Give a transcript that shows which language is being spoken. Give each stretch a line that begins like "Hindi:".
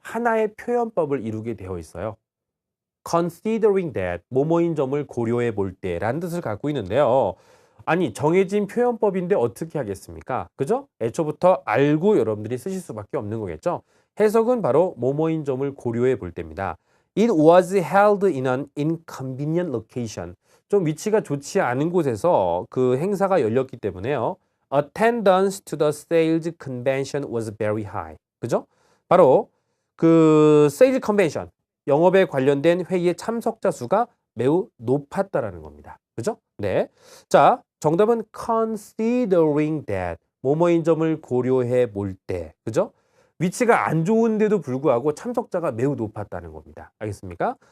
Korean: 하나의 표현법을 이루게 되어 있어요. considering that, 뭐뭐인 점을 고려해 볼 때라는 뜻을 갖고 있는데요. 아니, 정해진 표현법인데 어떻게 하겠습니까? 그죠? 애초부터 알고 여러분들이 쓰실 수밖에 없는 거겠죠? 해석은 바로 뭐뭐인 점을 고려해 볼 때입니다.
English: It was held in an inconvenient location.
Korean: 좀 위치가 좋지 않은 곳에서 그 행사가 열렸기 때문에요.
English: Attendance to the sales convention was very high.
Korean: 그죠? 바로 그 세일즈 컨벤션, 영업에 관련된 회의의 참석자 수가 매우 높았다라는 겁니다. 그죠? 네. 자, 정답은 considering that. 뭐뭐인 점을 고려해 볼 때. 그죠? 위치가 안 좋은데도 불구하고 참석자가 매우 높았다는 겁니다. 알겠습니까?